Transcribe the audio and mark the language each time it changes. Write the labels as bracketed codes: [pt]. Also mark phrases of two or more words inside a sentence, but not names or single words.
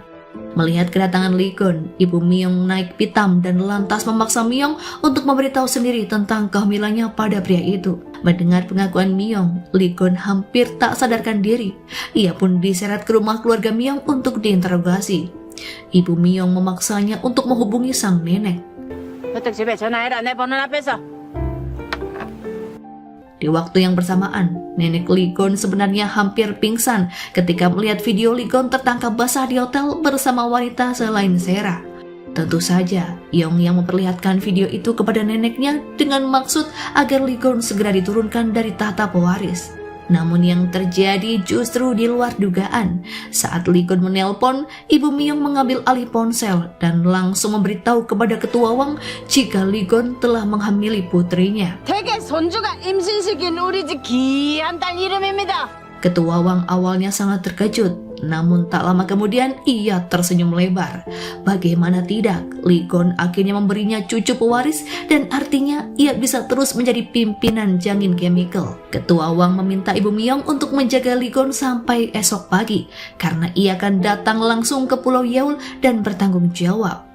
[id] Melihat kedatangan Lee Gun, Ibu Myung naik pitam dan lantas memaksa Myung untuk memberitahu sendiri tentang kehamilannya pada pria itu. Mendengar pengakuan Myung, Lee Gun hampir tak sadarkan diri. Ia pun diseret ke rumah keluarga Myung untuk diinterogasi. Ibu Myung memaksanya untuk menghubungi sang nenek. [ko] 어떻게 집에 전화해라 내 번호 앞에서. [id] Di waktu yang bersamaan, nenek Lee Gun sebenarnya hampir pingsan ketika melihat video Lee Gun tertangkap basah di hotel bersama wanita selain Sera. Tentu saja, Yong yang memperlihatkan video itu kepada neneknya dengan maksud agar Lee Gun segera diturunkan dari tahta pewaris. Namun yang terjadi justru di luar dugaan. Saat Lee Gun menelpon, Ibu Myung mengambil alih ponsel dan langsung memberitahu kepada Ketua Wang jika Lee Gun telah menghamili putrinya. [ko] 되게 손주가 임신시킨 우리 집 귀한 딸 이름입니다. [id] Ketua Wang awalnya sangat terkejut, namun tak lama kemudian ia tersenyum lebar. Bagaimana tidak, Lee Gun akhirnya memberinya cucu pewaris dan artinya ia bisa terus menjadi pimpinan Jangin Chemical. Ketua Wang meminta Ibu Myung untuk menjaga Lee Gun sampai esok pagi karena ia akan datang langsung ke Pulau Yeol dan bertanggung jawab.